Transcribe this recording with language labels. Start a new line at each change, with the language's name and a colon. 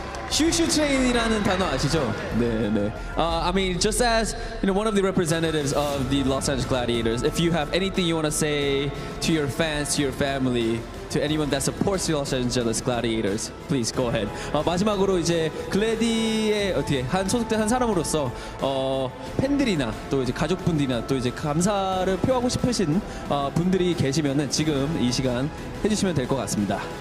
Korean: Shu train이라는 단어 아시죠? 네.
English: I mean, just as one of the representatives of the Los Angeles Gladiators, if you have anything you want to say to your fans, to your family, to anyone that supports the Los Angeles Gladiators, please go ahead.
Korean: 마지막으로 이제 글래디에 어떻게 소속된 한 사람으로서 팬들이나 또 이제 가족분들이나 또 이제 감사를 표하고 싶으신 분들이 계시면은 지금 이 시간 해주시면 될 것 같습니다.